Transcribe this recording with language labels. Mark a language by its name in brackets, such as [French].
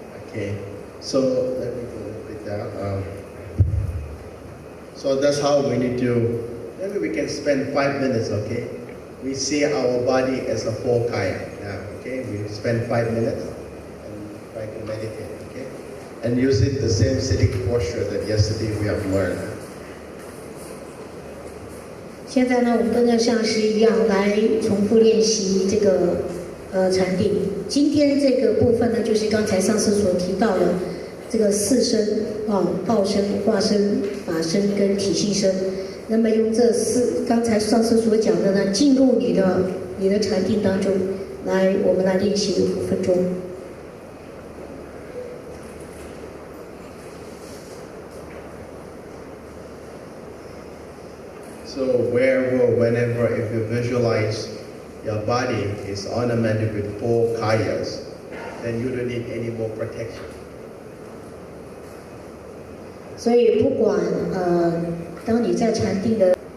[English] Okay, so let me go a little bit down. So that's how we need to, maybe we can spend 5 minutes, okay? We see our body as a four kaya now, okay? We spend 5 minutes and try to meditate, okay? And using the same sitting posture that yesterday we have learned. [Chinese] 现在呢，我们跟着上师一样来重复练习这个禅定。今天这个部分呢，就是刚才上师所提到的这个四身报身、化身、法身跟体性身。那么用这刚才上师所讲的呢，进入你的禅定当中来，我们来练习5分钟。 [English] So whenever if you visualize your body is ornamented with 4 kayas, then you don't need any more protection. [Chinese] 所以不管当你在禅定的。